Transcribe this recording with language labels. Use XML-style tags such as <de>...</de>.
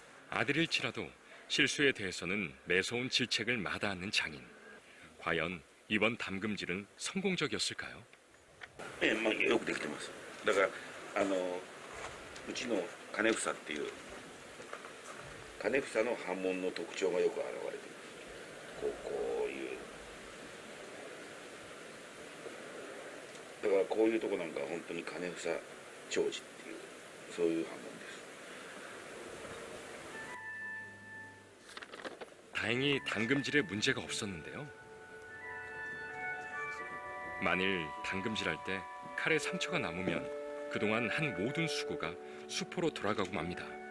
<ko>아들일지라도 실수에 대해서는 매서운 질책을 마다하는 장인. 과연 이번 담금질은 성공적이었을까요?</ko> <ja>よくできてますだからうちの金房っていう金房の刃文の特徴がよく現れてるこういうだからこういうとこなんか本当に金房長寿っていうそういう刃文です</ja> <ko>다행히 당금질에 문제가 없었는데요. 만일 당금질할 때 칼에 상처가 남으면 그동안 한 모든 수고가 수포로 돌아가고 맙니다.</ko>